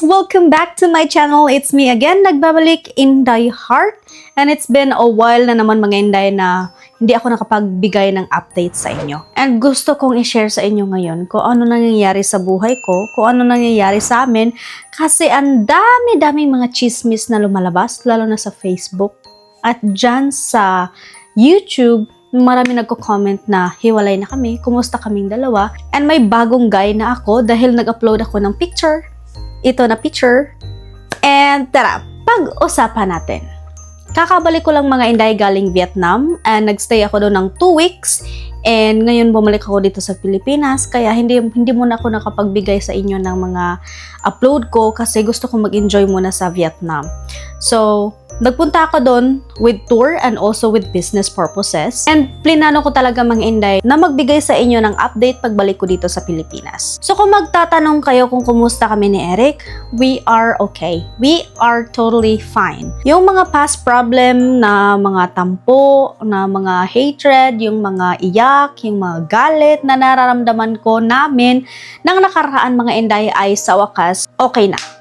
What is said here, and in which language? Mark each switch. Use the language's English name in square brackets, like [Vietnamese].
[English] Welcome back to my channel. It's me again, nagbabalik Inday Heart. And it's been a while [Filipino] na naman mga Inday na hindi ako nakapagbigay ng update sa inyo. And gusto kong i-share sa inyo ngayon kung ano nangyayari sa buhay ko, kung ano nangyayari sa amin. Kasi ang dami-daming mga chismis na lumalabas, lalo na sa Facebook. At dyan sa YouTube, marami nagko-comment na hiwalay na kami, kumusta kaming dalawa. And may bagong guy na ako dahil nag-upload ako ng picture. Ito na picture. And tara, pag-usapan natin. Kakabalik ko lang mga Inday galing Vietnam and nagstay ako doon ng 2 weeks. And ngayon bumalik ako dito sa Pilipinas kaya hindi muna ako nakapagbigay sa inyo ng mga upload ko kasi gusto ko mag-enjoy muna sa Vietnam. [English] So, [Filipino] nagpunta ako doon [English] with tour and also with business purposes. [Filipino] And plinano ko talaga mga Inday na magbigay sa inyo ng update pagbalik ko dito sa Pilipinas. So kung magtatanong kayo kung kumusta kami ni Eric, [English] we are okay. We are totally fine. [Filipino] Yung mga past problem na mga tampo, na mga hatred, yung mga iyak, yung mga galit na nararamdaman ko namin nang nakaraan mga Inday ay sa wakas, okay na.